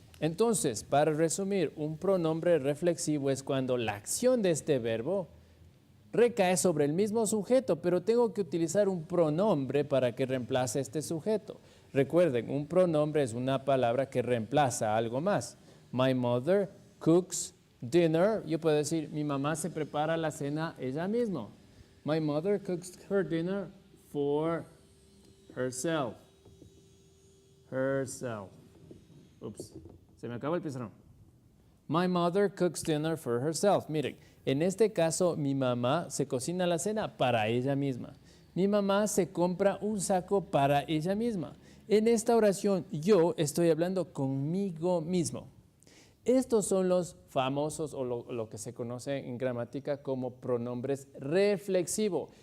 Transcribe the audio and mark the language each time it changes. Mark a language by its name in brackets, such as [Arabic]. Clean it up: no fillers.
[Spanish] Entonces, para resumir, un pronombre reflexivo es cuando la acción de este verbo recae sobre el mismo sujeto, pero tengo que utilizar un pronombre para que reemplace este sujeto. Recuerden, un pronombre es una palabra que reemplaza algo más. [English] My mother cooks dinner. [Spanish] Yo puedo decir, mi mamá se prepara la cena ella misma. [English] My mother cooks her dinner for herself. Herself. [Spanish] Ups, se me acabó el pizarrón. [English] My mother cooks dinner for herself. [Spanish] Miren, en este caso, mi mamá se cocina la cena para ella misma. Mi mamá se compra un saco para ella misma. En esta oración, yo estoy hablando conmigo mismo. Estos son los famosos o lo que se conoce en gramática como pronombres reflexivos.